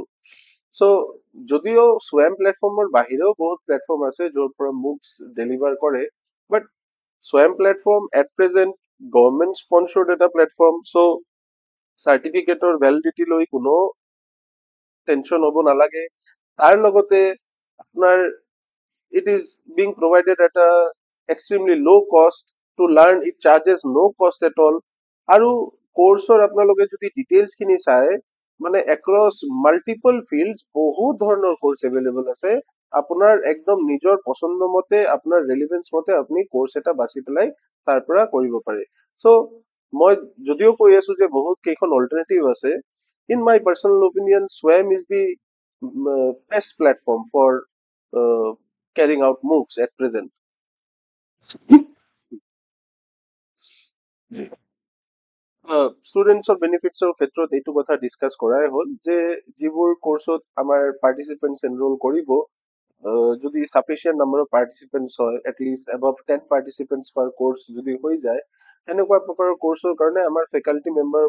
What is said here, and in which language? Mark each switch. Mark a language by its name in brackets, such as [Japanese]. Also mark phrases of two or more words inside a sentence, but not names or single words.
[Assamese] সো যদিও স্বয়ং প্লেটফৰ্মৰ বাহিৰেও বহুত প্লেটফৰ্ম আছে যৰ পৰা [English] MOOCs deliver [Assamese] কৰে বাট স্বয়ং প্লেটফৰ্ম [English] at present government sponsored [Assamese] এটা প্লেটফৰ্ম সো সাৰ্টিফিকেটৰ ভ্যালিডিটি লৈ কোনো টেনশন হ'ব নালাগে। তাৰ লগতে আপোনাৰ [English] it is being provided at a extremely low cost to learn. It charges no cost at all [Assamese] আৰু কোৰ্সৰ আপোনালোকে যদি ডিটেইলছ খিনি চাই মানে [English] across multiple fields [Assamese] বহুত ধৰণৰ কোৰ্স এভেইলেবল আছে। আপোনাৰ একদম নিজৰ পছন্দ মতে আপোনাৰ ৰেলেভেন্স মতে আপুনি কোৰ্স এটা বাছি পেলাই তাৰ পৰা কৰিব পাৰে। সো মই যদিও কৈ আছো যে বহুত কেইখন অল্টাৰনেটিভ আছে [English] in my personal opinion swam is the best platform for carrying out MOOCs at present. [Assamese] ষ্টুডেন্টছৰ বেনিফিটছৰ ক্ষেত্ৰত এইটো কথা ডিসকাস কৰাই হ'ল যে যিবোৰ কোৰ্সত আমাৰ পাৰ্টিসিপেন্টছ এনৰোল কৰিব যদি [English] sufficient number of participants [Assamese] হয় [English] at least above 10 participants per course [Assamese] যদি হৈ যায় এনেকুৱা প্ৰকাৰৰ কোৰ্সৰ কাৰণে আমাৰ ফেকাল্টি মেম্বাৰৰ